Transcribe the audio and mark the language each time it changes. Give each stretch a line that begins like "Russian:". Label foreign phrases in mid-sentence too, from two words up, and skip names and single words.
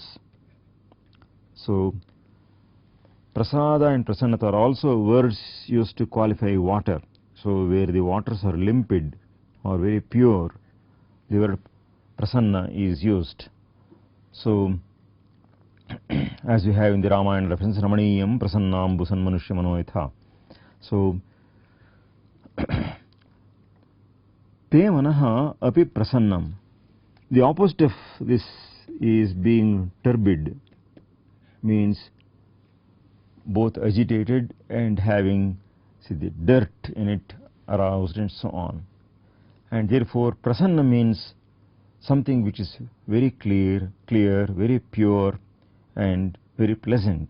English: So prasada and prasannata are also words used to qualify water. So where the waters are limpid or very pure, the word prasanna is used. So as we have in the Ramayana reference,
Sanskrit: Ramaniyam prasannam busan manushya manoyatha. So te manaha api prasannam.
English: The opposite of this is being turbid, means both agitated and having, see, the dirt in it aroused and so on. And therefore prasanna means something which is very clear, very pure and very pleasant.